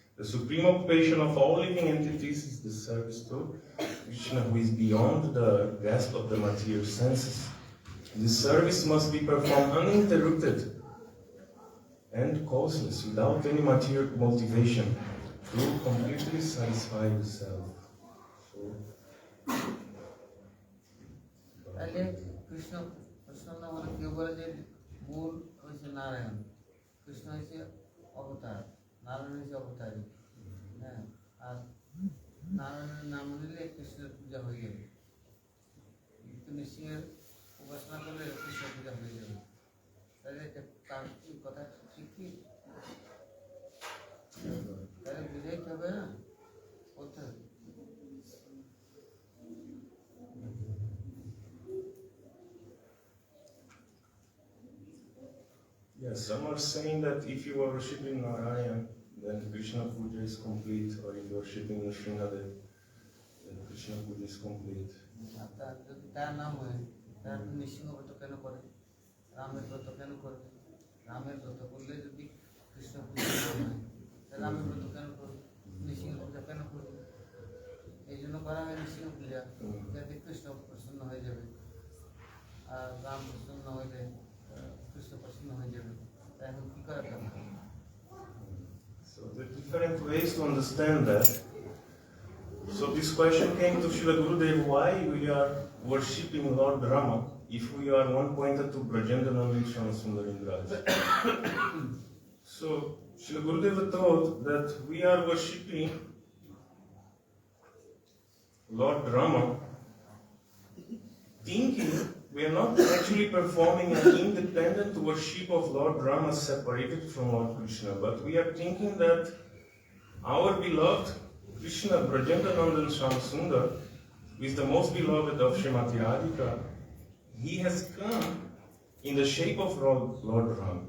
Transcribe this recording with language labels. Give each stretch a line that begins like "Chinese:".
English: The supreme occupation of all living entities is the service to Krishna, who is beyond the grasp of the material senses. This service must be performed uninterrupted and causeless, without any material motivation, to completely satisfy the self. So,
Bangla: তাহলে কৃষ্ণ মানে কেউ বলে যে মূল হয়েছে নারায়ণ, কৃষ্ণ হয়েছে অবতার, নারায়ণ হয়েছে অবতারী। হ্যাঁ, আর নারায়ণের নাম নিলে কৃষ্ণের পূজা হয়ে যাবে, কিন্তু নৃসিংহের উপাসনা করলে কৃষ্ণ পূজা হয়ে যাবে। তাহলে তার কথা ঠিক কি? তাহলে বুঝাইতে হবে না, করতে হবে।
English: yes, some are saying that if you are worshipping Narayan, then Krishna Puja is complete, or if you are worshipping Nrsimhadev, then Krishna Puja is complete.
Bangla: যদি তার নাম হয়, তার নৃসিংহ ব্রত কেন করে, রামের ব্রত কেন করবে? রামের ব্রত করলে যদি কৃষ্ণ পূজা না হয়, তাহলে রামের ব্রত কেন করবে, নৃসিংহ পূজা কেন করবে? এই জন্য করা হয় নৃসিংহ পূজা, যাতে কৃষ্ণ প্রসন্ন হয়ে যাবে, আর রাম প্রসন্ন হইলে কৃষ্ণ প্রসন্ন হয়ে যাবে। তাই এখন কি করা দরকার?
English: So there are different ways to understand that. So this question came to Srila Gurudev, why we are worshipping Lord Rama if we are one pointed to Brajendananda and Shyamasundar. So Srila Gurudeva thought that we are worshipping Lord Rama, thinking we are not actually performing an independent worship of Lord Rama separated from Lord Krishna, but we are thinking that our beloved Krishna, Brajendananda and Shyamasundar, who is the most beloved of Srimati Radhika, he has come in the shape of Lord Rama.